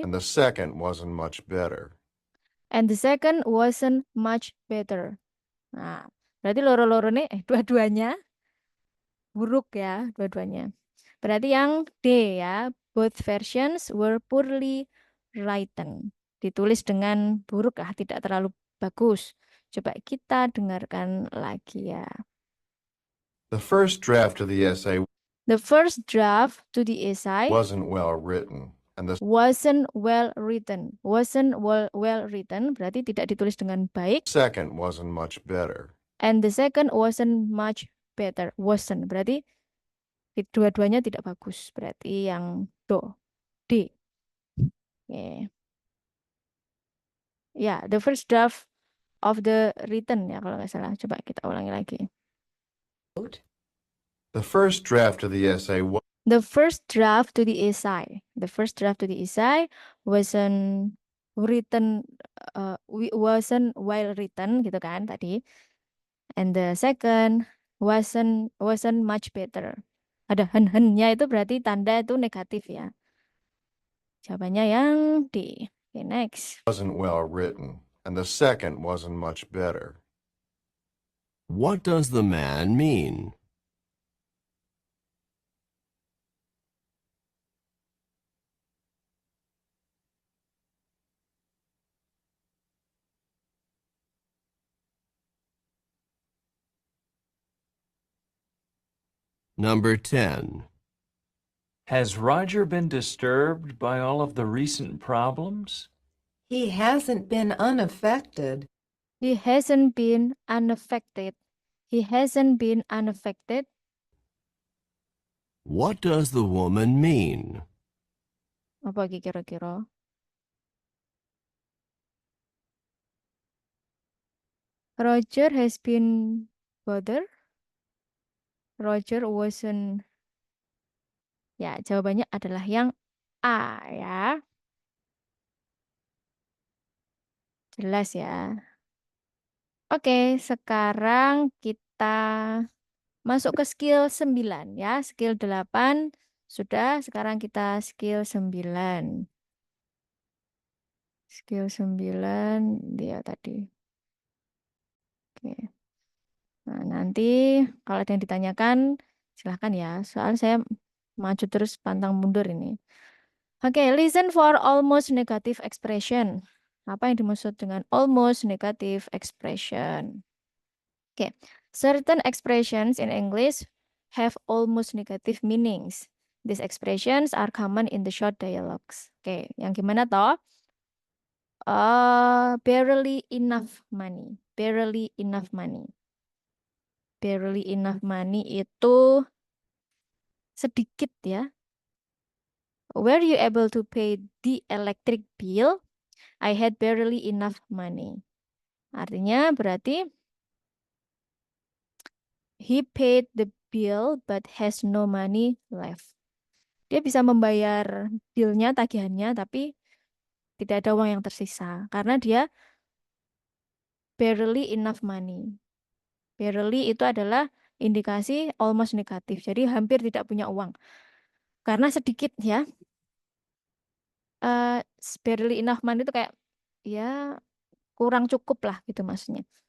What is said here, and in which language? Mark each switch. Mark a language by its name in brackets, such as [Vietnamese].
[English] And the second wasn't much better. And the second wasn't much better. [Indonesian] Nah, berarti loro-loro nih, dua-duanya buruk ya, dua-duanya. Berarti yang D ya, [English] both versions were poorly written. [Indonesian] Ditulis dengan buruk lah, tidak terlalu bagus. Coba kita dengarkan lagi ya. [English] The first draft of the essay The first draft to the essay wasn't well written. And the wasn't well written. Wasn't well written [Indonesian] berarti tidak ditulis dengan baik. [English] second wasn't much better. And the second wasn't much better. [Indonesian] Wasn't berarti dua-duanya tidak bagus. Berarti yang D. Okay. [English] Ya, the first draft of the written ya [Indonesian] kalau nggak salah. Coba kita ulangi lagi. [English] The first draft of the essay The first draft to the essay. The first draft to the essay wasn't written, wasn't well written gitu kan tadi. And the second wasn't much better. [Indonesian] Ada hen-hennya itu berarti tanda itu negatif ya. Jawabannya yang D. [English] Okay, next. wasn't well written. And the second wasn't much better. What does the man mean? Number 10. Has Roger been disturbed by all of the recent problems? He hasn't been unaffected. He hasn't been unaffected. He hasn't been unaffected. What does the woman mean? [Indonesian] Apa lagi kira-kira? [English] Roger has been bothered. Roger wasn't. [Indonesian] Ya, jawabannya adalah yang A ya. Jelas ya. Oke, sekarang kita masuk ke skill 9 ya. Skill 8 sudah, sekarang kita skill 9. Skill 9 dia tadi. Oke. Nah, nanti kalau ada yang ditanyakan silahkan ya. Soal saya maju terus pantang mundur ini. [English] Oke, listen for almost negative expression. [Indonesian] Apa yang dimaksud dengan [English] almost negative expression? Oke, certain expressions in English have almost negative meanings. These expressions are common in the short dialogues. [Indonesian] Oke, yang gimana toh? [English] Barely enough money. Barely enough money. Barely enough money [Indonesian] itu sedikit ya. [English] Were you able to pay the electric bill? I had barely enough money. [Indonesian] Artinya berarti [English] he paid the bill but has no money left. [Indonesian] Dia bisa membayar billnya, tagihannya, tapi Tidak ada uang yang tersisa. Karena dia [English] barely enough money. [Indonesian] Barely itu adalah indikasi almost negatif. Jadi hampir tidak punya uang. Karena sedikit ya. [English] Barely enough money [Indonesian] itu kayak ya kurang cukup lah gitu maksudnya.